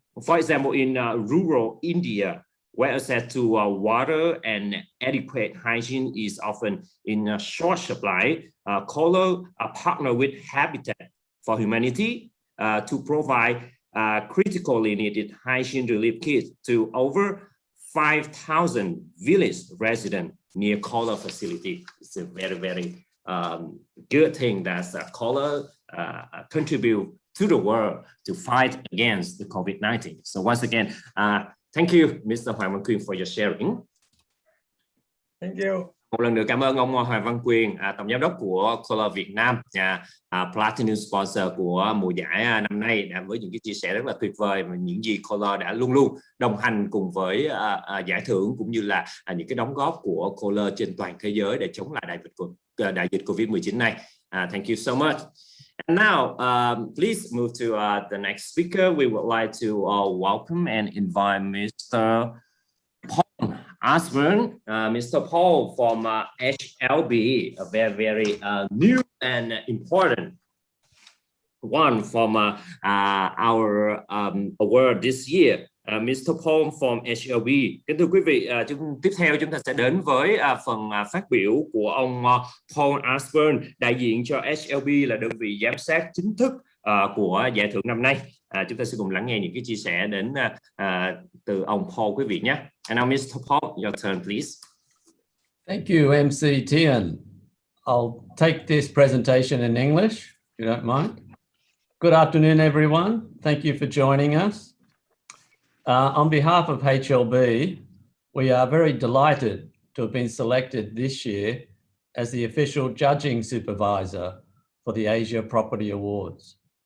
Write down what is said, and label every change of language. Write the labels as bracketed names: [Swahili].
[English] For example, in rural India, where access to water and adequate hygiene is often in short supply, color partner with Habitat for Humanity to provide critically needed hygiene relief kits to over 5,000 village residents near color facility. It's a very, very good thing that color contribute to the world to fight against the COVID-19. So once again, thank you, Mr. Hoàng Văn Quyền, for your sharing. Thank you. [Vietnamese] Một lần nữa cảm ơn ông Hoàng Văn Quyền, tổng giám đốc của Color Việt Nam, [English] Platinum sponsor [Vietnamese] của mùa giải năm nay, với những cái chia sẻ rất là tuyệt vời và những gì Color đã luôn luôn đồng hành cùng với giải thưởng cũng như là những cái đóng góp của Color trên toàn thế giới để chống lại đại dịch Covid-19 này. [English] Thank you so much. And now, please move to the next speaker. We would like to welcome and invite Mr. Paul Osborne, Mr. Paul from HLB, a very, very new and important one from our award this year. Mr. Paul from HLB. [Vietnamese] Kính thưa quý vị, tiếp theo chúng ta sẽ đến với phần phát biểu của ông Paul Osborne, đại diện cho HLB là đơn vị giám sát chính thức của giải thưởng năm nay. Chúng ta sẽ cùng lắng nghe những cái chia sẻ đến từ ông Paul quý vị nhé. [English] And now, Mr. Paul, your turn, please. Thank you, MC Tian. I'll take this presentation in English, if you don't mind. Good afternoon, everyone. Thank you for joining us. On behalf of HLB, we are very delighted to have been selected this year as the official judging supervisor for the Asia Property Awards.